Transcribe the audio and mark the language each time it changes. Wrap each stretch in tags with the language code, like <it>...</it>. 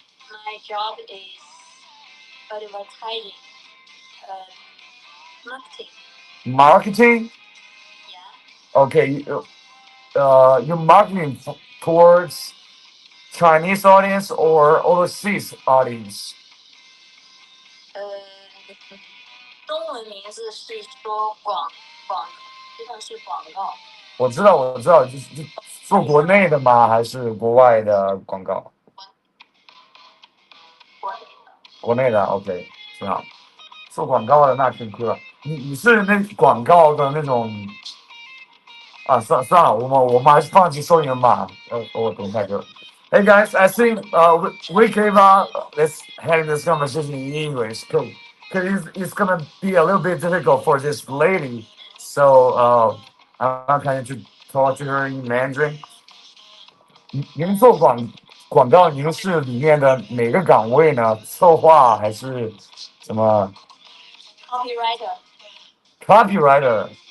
<en>My job is advertising, marketing. Marketing? Yeah. Okay. You're marketing towards Chinese audience or overseas audience?</en> <zh>中文名字是说广，实际上是广告。我知道，就是做国内的吗？还是国外的广告？国内的 OK， 挺好。做广告的那挺酷了。你是那广告的那种啊？算了，我们还是放弃收银吧。我等一下就。</zh> <en>Hey guys, I think we gave up. Let's have this conversation in English because it's gonna be a little bit difficult for this lady. So I'm trying to talk to her in Mandarin.</en> <zh>您做广告，您是里面的哪个岗位呢？策划还是什么 ？Copywriter。</zh>